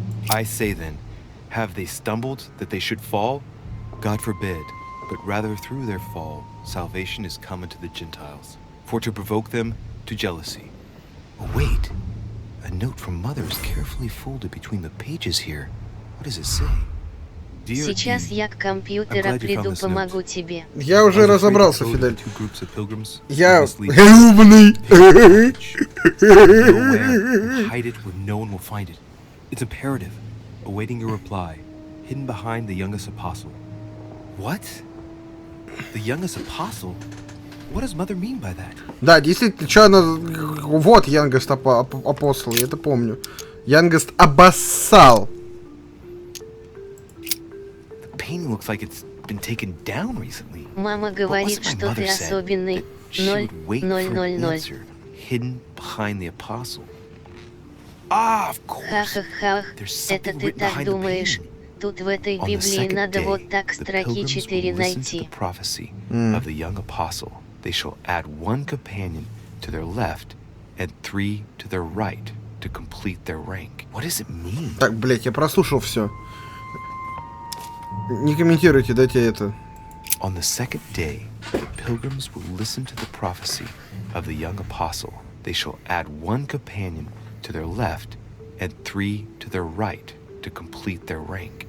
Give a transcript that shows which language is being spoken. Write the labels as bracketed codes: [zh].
[en] I say then, have they stumbled that they should fall? God forbid, but rather through their fall, salvation is come unto the Gentiles, for to provoke them to jealousy. Oh, wait, a note from Mother is carefully folded between the pages here. What does it say? [ru] Сейчас я к компьютера приду, помогу тебе. Я уже разобрался, Фидель. Я умный. [en] Hide it where no one will find it. It's imperative, awaiting your reply, hidden behind the youngest apostle. What? The youngest apostle? What does Mother mean by that? [ru] Да, действительно, что она... Вот youngest апостол, я это помню. Youngest абассал. [en] Painting looks like it's been taken down recently. [ru] Мама говорит, что ты особенный. 0, 0, 0, 0. [en] Hidden behind the apostle. Ah, of course. [ru] Ха-ха-ха, это ты так думаешь. Тут в этой Библии надо вот так строки 4 найти. [en] Prophecy of the young apostle. They shall add one companion to their left and 3 to their right to complete their rank. What does it mean? [ru] Так, блять, я прослушал все. Не комментируйте, дайте это. [en] On the second day, the pilgrims will listen to the prophecy of the young apostle. They shall add one companion to their left and 3 to their right to complete their rank.